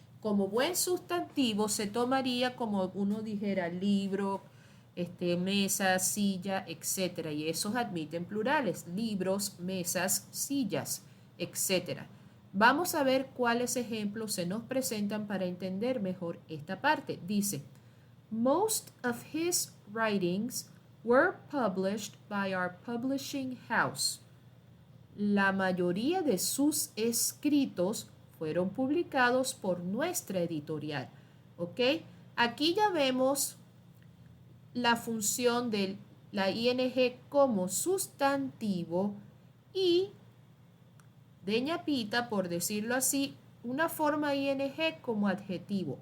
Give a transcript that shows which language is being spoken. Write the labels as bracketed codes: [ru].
[es] Como buen sustantivo se tomaría como uno dijera libro, mesa, silla, etcétera. Y esos admiten plurales, libros, mesas, sillas, etcétera. Vamos a ver cuáles ejemplos se nos presentan para entender mejor esta parte. [en] Dice, most of his writings were published by our publishing house. [es] La mayoría de sus escritos fueron publicados por nuestra editorial. ¿Ok? Aquí ya vemos la función de la ing como sustantivo y de ñapita, por decirlo así, una forma ing como adjetivo.